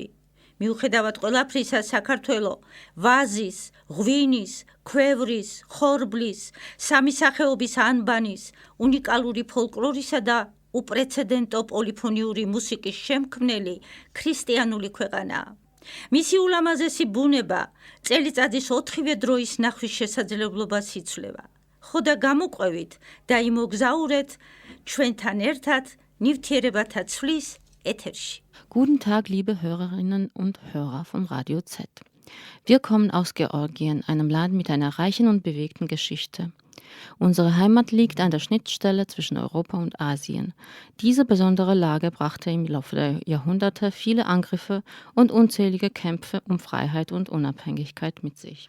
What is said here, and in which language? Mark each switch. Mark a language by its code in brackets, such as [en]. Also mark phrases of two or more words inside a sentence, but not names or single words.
[ka] მიუხედავად ყველაფრისა, საქართველო ვაზის, ღვინის, ქვევრის, ხორბლის, სამი სახეობის ანბანის, უნიკალური ფოლკლორისა და უპრეცედენტო პოლიფონიური მუსიკის შემქმნელი ქრისტიანული ქვეყანაა. მისი ულამაზესი ბუნება წელიწადის 4-ვე დროის ნახვის შესაძლებლობას იცვლება. ხო და გამოყვევით და იმოგზაურეთ ჩვენთან ერთად ნივთიერებათა ცვლის ეთერში. [de] Guten Tag, liebe Hörerinnen und Hörer vom Radio Z. Wir kommen aus Georgien, einem Land mit einer reichen und bewegten Geschichte. Unsere Heimat liegt an der Schnittstelle zwischen Europa und Asien. Diese besondere Lage brachte im Laufe der Jahrhunderte viele Angriffe und unzählige Kämpfe um Freiheit und Unabhängigkeit mit sich.